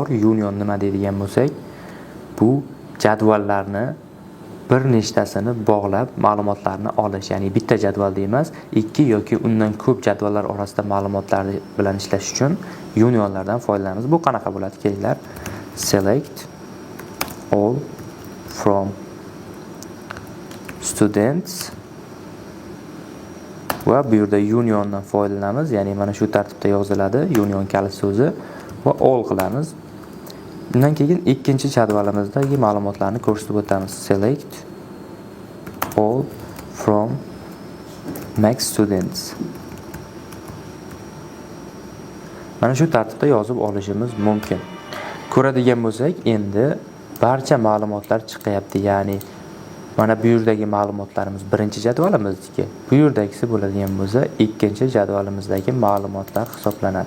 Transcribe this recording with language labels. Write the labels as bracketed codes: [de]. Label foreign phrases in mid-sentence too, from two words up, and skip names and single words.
[uz] Union nima deydigan bo'lsak, bu jadvallarni bir nechtasini bog'lab ma'lumotlarni olish, ya'ni bitta jadvalda emas, 2 yoki undan ko'p jadvallar orasida ma'lumotlar bilan ishlash uchun unionlardan foydalanamiz. Bu qanaqa bo'ladi? Kelinglar. [en] Select all from students [uz] va bu yerda uniondan foydalanamiz, ya'ni mana shu tartibda yoziladi union kalit so'zi va all qilamiz. Undan keyin ikkinchi jadvalimizdagi ma'lumotlarni ko'rsatib o'tamiz. [en] Select all from max students. [uz] Mana shu tartibda yozib olishimiz mumkin. Ko'radigan bo'lsak, endi barcha ma'lumotlar chiqyapti. Ya'ni mana bu yerdagi ma'lumotlarimiz birinchi jadvalimizdagi. Bu yerdagisi bo'ladigan bo'lsa, ikkinchi jadvalimizdagi ma'lumotlar hisoblanadi.